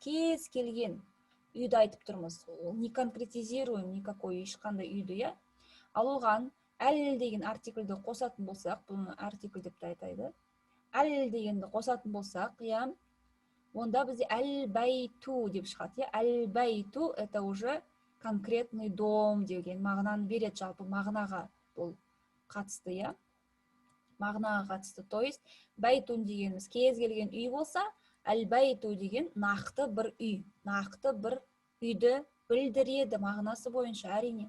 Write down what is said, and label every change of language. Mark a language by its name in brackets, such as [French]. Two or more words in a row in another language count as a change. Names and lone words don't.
[Kazakh] Кез келген үйді айтып тұрмыз. [Russian] Не конкретизируем никакой [Kazakh] ешқандай үйді, Ал оған Әл деген артикльді қосатын болсақ, бұны артикль деп те айтайды. Әл дегенді қосатын болсақ, иә, онда бізде әл-бәйту деп шығады. Әл-бәйту [Russian] это уже конкретный дом [Kazakh] деген мағынаны береді, жалпы мағынаға бұл қатысты, иә. Мағынаға қатысты. [Russian] То есть [Kazakh] бәйтун дегеніміз кез келген үй болса, әл-бәйту деген нақты бір үй, нақты бір үйді білдіреді мағынасы бойынша, әрине.